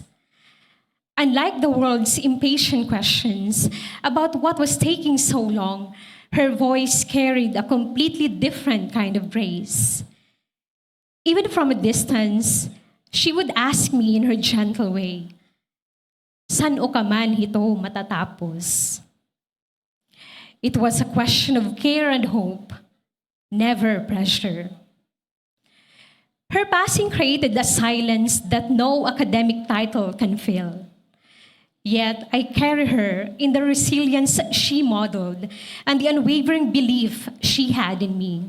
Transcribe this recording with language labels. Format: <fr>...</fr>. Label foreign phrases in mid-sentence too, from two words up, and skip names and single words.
<en>Unlike the world's impatient questions about what was taking so long, her voice carried a completely different kind of grace. Even from a distance, she would ask me in her gentle way,</en> <war>"San o ka man ito matatapos?"</war> <en>It was a question of care and hope, never pressure. Her passing created a silence that no academic title can fill. Yet I carry her in the resilience she modeled and the unwavering belief she had in me.</en>